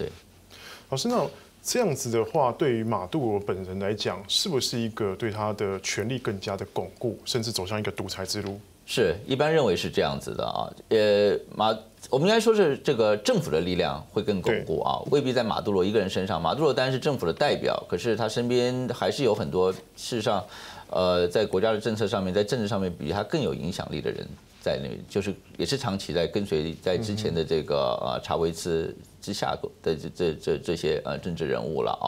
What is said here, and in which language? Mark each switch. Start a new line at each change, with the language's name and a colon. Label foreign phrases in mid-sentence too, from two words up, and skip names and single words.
Chinese: 老師，那這樣子的話，對於馬杜羅本人來講，是不是一個對他的權力更加的鞏固，甚至走向一個獨裁之路？是，一般認為是這樣子的啊。我們應該說是這個政府的力量會更鞏固啊，未必在馬杜羅一個人身上。馬杜羅當然是政府的代表，可是他身邊還是有很多事實上。在國家的政策上面，在政治上面比他更有影響力的人在那，就是也是長期在跟隨在之前的這個查韦斯之下的這些政治人物了啊。